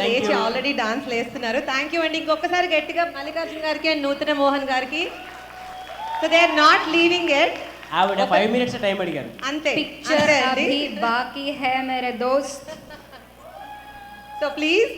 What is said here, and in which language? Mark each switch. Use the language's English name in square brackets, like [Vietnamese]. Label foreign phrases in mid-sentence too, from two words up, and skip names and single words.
[English] thank [Telugu] లేచి [English] you. [Telugu] ఆల్రెడీ డాన్స్ లేస్తున్నారు. [English] thank you [Telugu] అండి. ఇంకొకసారి గట్టిగా మల్లికార్జున గారికి అండ్ నూతన మోహన్ గారికి. [English] So they are not leaving it. [Telugu] ఆవిడ 5 minutes టైం అడిగారు అంతే పిక్చర్ అంతే అండి. [Hindi] अभी बाकी है मेरे दोस्त. [English] So please